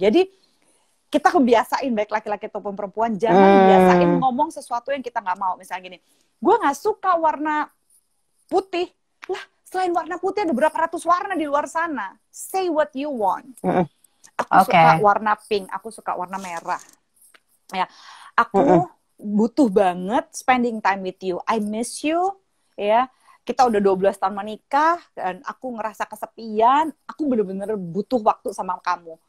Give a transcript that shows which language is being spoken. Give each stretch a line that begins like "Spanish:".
Indonesian: Jadi kita kebiasain, baik laki-laki ataupun perempuan, jangan biasain ngomong sesuatu yang kita nggak mau. Misalnya gini, gue nggak suka warna putih. Lah selain warna putih ada berapa ratus warna di luar sana.
English: Say what you want.
Indonesian: Aku suka warna pink, aku suka warna merah. Ya, aku butuh banget
English: spending time with you. I miss you, ya.
Indonesian: Kita udah 12 tahun menikah, dan aku ngerasa kesepian, aku bener-bener butuh waktu sama kamu.